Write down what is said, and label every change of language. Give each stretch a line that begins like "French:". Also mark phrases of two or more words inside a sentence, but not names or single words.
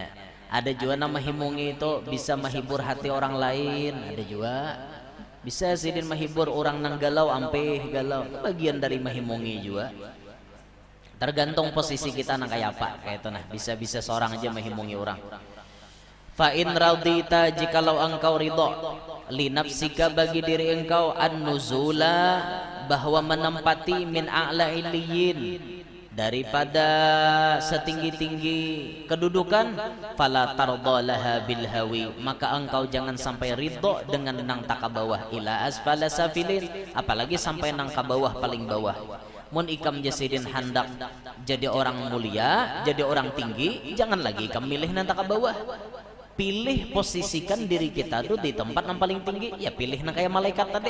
Banjar: Ada juga nama mahimungi itu bisa menghibur hati orang lain, ada juga bisa sidin menghibur orang nang galau ampe galau, bagian dari mahimungi juga. Tergantung posisi kita nang kayak apa kayak itu nah, bisa seorang aja mahimungi orang.
Arabic: فإن رضيت,
Indonesian: jikalau engkau ridho,
Arabic: لنفسك
Indonesian: bagi diri engkau, an-nuzula bahwa menempati
Arabic: من أعلى عليين
Indonesian: daripada setinggi-tinggi kedudukan,
Arabic: فلا ترضى لها بالهاوي,
Banjar: maka engkau jangan sampai ridho dengan nang tak bawah,
Arabic: إلى أسفل سافلين,
Banjar: apalagi sampai nang ka bawah paling bawah. Mun ikam jasidin hendak jadi orang mulia, jadi orang tinggi, jangan lagi ikam milih nang tak bawah. Pilih posisikan diri kita tuh di tempat yang paling tinggi, ya pilih nang kayak malaikat tadi.